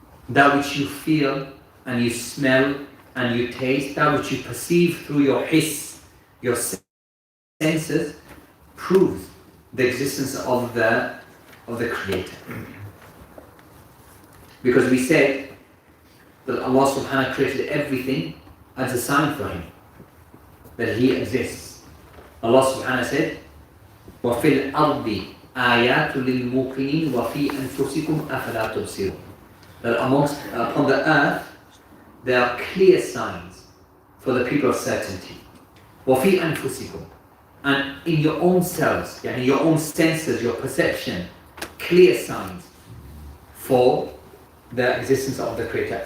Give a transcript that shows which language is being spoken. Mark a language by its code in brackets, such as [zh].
[en] That which you feel and you smell and you taste, that which you perceive through your hiss, your senses, proves the existence of the Creator. Because we said that Allah subhanahu wa ta'ala created everything as a sign for Him, that He exists. [ar] Allah subhanahu wa ta'ala said, وَفِي الْأَرْضِ آيَاتٌ لِلْمُوقِنِينَ وَفِي أَنفُسِكُمْ أَفَلَا تُبْصِرُونَ. [en] That upon the earth there are clear signs for the people of certainty. [ar] وَفِي أَنفُسِكُمْ. [en] And in your own selves, yani your own senses, your perception, clear signs for the existence of the Creator.